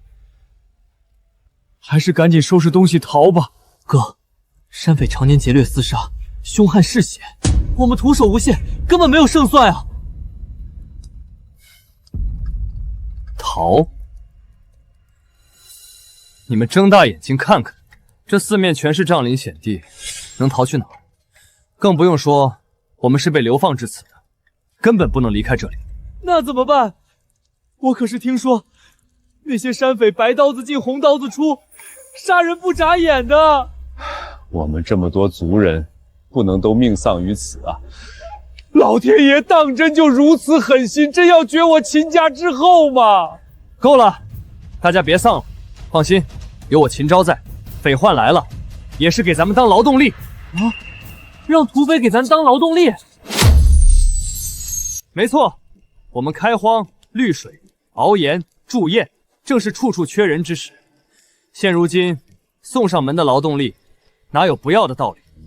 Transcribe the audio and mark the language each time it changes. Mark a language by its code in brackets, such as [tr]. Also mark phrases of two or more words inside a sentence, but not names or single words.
[zh] 還是趕緊收拾東西逃吧。哥，山匪常年劫掠廝殺，兇悍嗜血，我們徒手無限，根本沒有勝算啊！逃？你們睜大眼睛看看，這四面全是障林險地，能逃去哪兒？更不用說我們是被流放至此的，根本不能離開這裡。那怎麼辦？我可是聽說那些山匪白刀子進紅刀子出，殺人不眨眼的。我們這麼多族人，不能都命喪於此啊！老天爺當真就如此狠心，真要絕我秦家之後嗎？夠了，大家別喪了。放心，有我秦昭在，匪患來了，也是給咱們當勞動力。啊，讓土匪給咱當勞動力？沒錯，我們開荒、濾水、熬鹽、駐堰，正是處處缺人之時。現如今送上門的勞動力，哪有不要的道理？